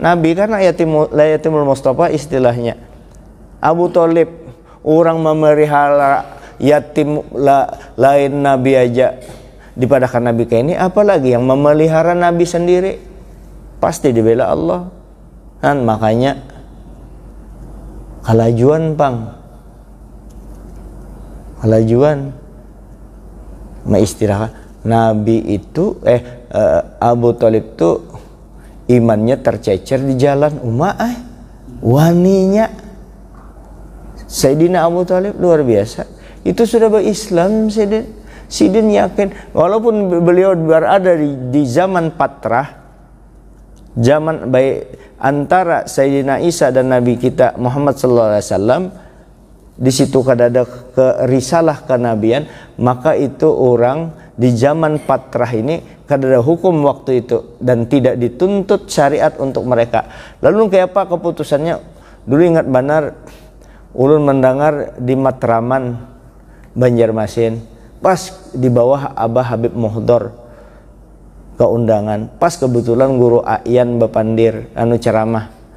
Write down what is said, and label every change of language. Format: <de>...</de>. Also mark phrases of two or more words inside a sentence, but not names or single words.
<bjn>Nabi kan yatimul Mustafa istilahnya. Abu Talib orang memelihara yatim lain Nabi aja dipadahkan Nabi kayak ini, apalagi yang memelihara Nabi sendiri. Pasti dibela Allah. Kan makanya kalajuan istirahat Nabi itu Abu Talib tuh imannya tercecer di jalan waninya Sayyidina Abu Talib luar biasa. Itu sudah berislam Sidin yakin walaupun beliau berada di zaman patrah, zaman baik antara Sayyidina Isa dan Nabi kita Muhammad</bjn> <ar>صلى الله عليه وسلم,</ar> <bjn>di situ kada ada risalah kenabian, maka itu orang di zaman patrah ini kada ada hukum waktu itu dan tidak dituntut syariat untuk mereka. Lalu kayak apa keputusannya? Dulu ingat benar ulun mendengar di Matraman Banjarmasin pas di bawah Abah Habib Muhdor keundangan, pas kebetulan guru Ayan Bapandir ceramah</bjn>